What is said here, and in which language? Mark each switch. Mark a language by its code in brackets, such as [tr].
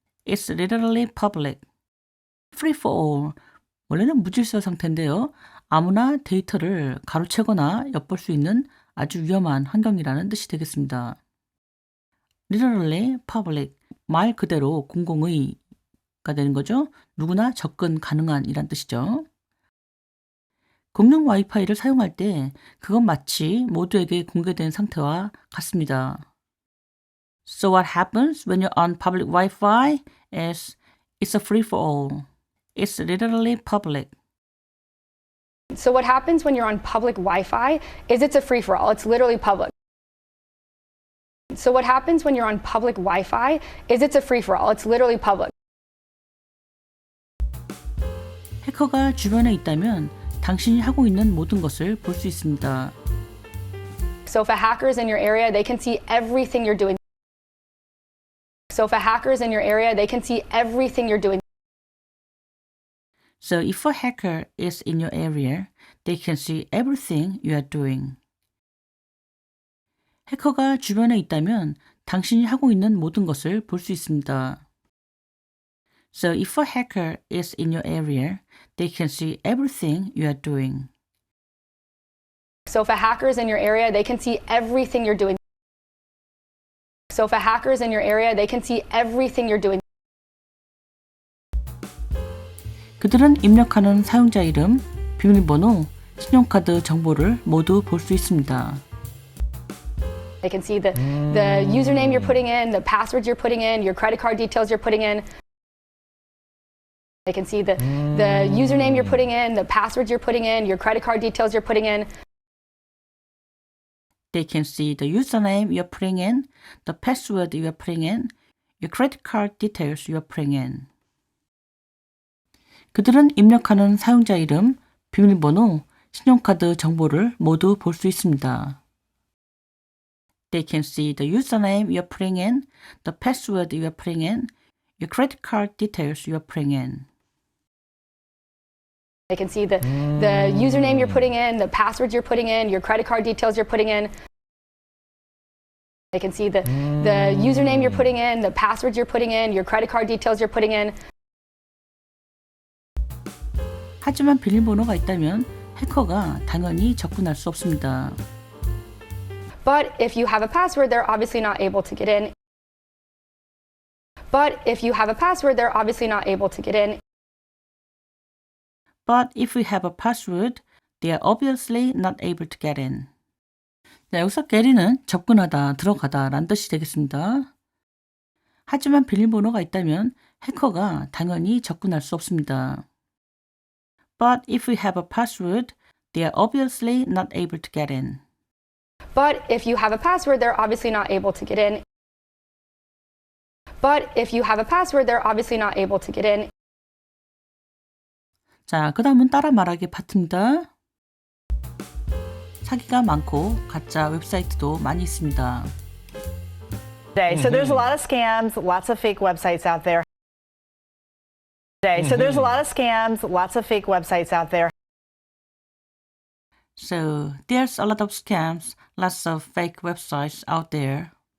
[en] It's literally public. Free-for-all. [ko] 원래는 무질서 상태인데요. 아무나 데이터를 가로채거나 엿볼 수 있는 아주 위험한 환경이라는 뜻이 되겠습니다. [en] Literally public. [ko] 말 그대로 공공의가 되는 거죠. 누구나 접근 가능한 이란 뜻이죠. 공용 와이파이를 사용할 때 그건 마치 모두에게 공개된 상태와 같습니다. [en] So what happens when you're on public Wi-Fi is it's a free-for-all. It's literally public. So what happens when you're on public Wi-Fi is it's a free-for-all. It's literally public. So what happens when you're on public Wi-Fi is it's a free-for-all. It's literally public. [ko] 해커가 주변에 있다면 당신이 하고 있는 모든 것을 볼 수 있습니다. [en] So if a hacker's in your area, they can see everything you're doing. So if a hacker's in your area, they can see everything you're doing. So if a hacker is in your area, they can see everything you are doing. [ko] 해커가 주변에 있다면 당신이 하고 있는 모든 것을 볼 수 있습니다. [en] So if a hacker is in your area, they can see everything you are doing. So if a hacker's in your area, they can see everything you're doing. So if a hacker's in your area, they can see everything you're doing. [ko] 그들은 입력하는 사용자 이름, 비밀번호, 신용카드 정보를 모두 볼 수 있습니다. [en] They can see the username you're putting in, the passwords you're putting in, your credit card details you're putting in. They can see the username you're putting in, the passwords you're putting in, your credit card details you're putting in. They can see the username you're putting in, the password you're putting in, your credit card details you're putting in. [ko] 그들은 입력하는 사용자 이름, 비밀번호, 신용카드 정보를 모두 볼 수 있습니다. [en] They can see the username you're putting in, the password you're putting in, your credit card details you're putting in. They can see the username you're putting in, the passwords you're putting in, your credit card details you're putting in. They can see the username you're putting in, the passwords you're putting in, your credit card details you're putting in. [ko] 하지만 비밀번호가 있다면 해커가 당연히 접근할 수 없습니다. [en] But if you have a password, they're obviously not able to get in. But if you have a password, they're obviously not able to get in. But if we have a password, they are obviously not able to get in. [ko] 네, 여기서 get인은 접근하다, 들어가다 라는 뜻이 되겠습니다. 하지만 비밀번호가 있다면 해커가 당연히 접근할 수 없습니다. [en] But if we have a password, they are obviously not able to get in. But if you have a password, they're obviously not able to get in. But if you have a password, they're obviously not able to get in. [ko] 자, 그 다음은 따라 말하기 파트입니다. 사기가 많고 가짜 웹사이트도 많이 있습니다. [en] So there's a lot of scams, lots of fake websites out there. So there's a lot of scams, lots of fake websites out there. So there's a lot of scams, lots of fake websites out there.